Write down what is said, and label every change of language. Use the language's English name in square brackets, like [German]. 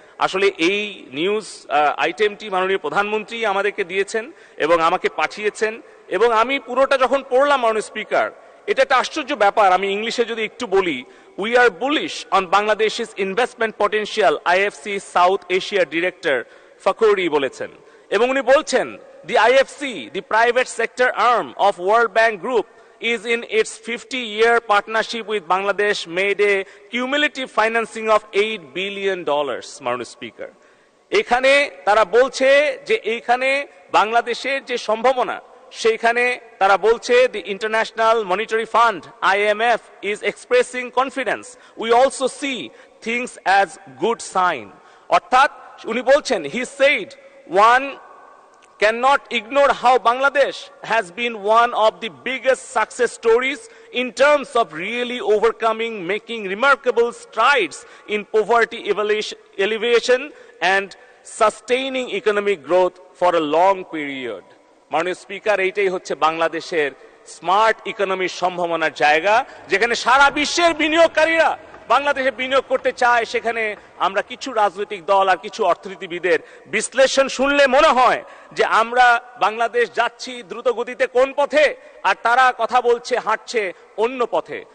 [Bangla] আসলে এই নিউজ আইটেমটি মাননীয় প্রধানমন্ত্রী আমাদেরকে দিয়েছেন এবং আমাকে পাঠিয়েছেন, এবং আমি পুরোটা যখন পড়লাম মাননীয় স্পিকার, এটা একটা আশ্চর্য ব্যাপার। আমি ইংলিশে যদি একটু বলি, [English] we are bullish on [Bangla] বাংলাদেশের investment potential, IFC south Asia director Fakhruddin বলেছেন। [English] এবং উনি বলছেন, the IFC, the private sector arm of World Bank Group, is in its 50-year partnership with Bangladesh made a cumulative financing of $8 billion, [Bangla] মাননীয় speaker. এখানে তারা বলছে যে এইখানে বাংলাদেশের যে সম্ভাবনা, সেইখানে তারা বলছে [English] the International Monetary Fund IMF is expressing confidence. We also see things as good sign. [Bangla] অর্থাৎ উনি বলছেন, [English] he said one cannot ignore how Bangladesh has been one of the biggest success stories in terms of really overcoming, making remarkable strides in poverty alleviation and sustaining economic growth for a long period. [Bangla] মাননীয় speaker, এইটাই হচ্ছে বাংলাদেশের smart ইকোনমির সম্ভাবনার জায়গা, যেখানে সারা বিশ্বের বিনিয়োগকারীরা বাংলাদেশে বিনিয়োগ করতে চায়, সেখানে আমরা কিছু রাজনৈতিক দল আর কিছু অর্থনীতিবিদের বিশ্লেষণ শুনলে মনে হয় যে আমরা বাংলাদেশ যাচ্ছি দ্রুত গতিতে কোন পথে, আর তারা কথা বলছে হাঁটছে অন্য পথে।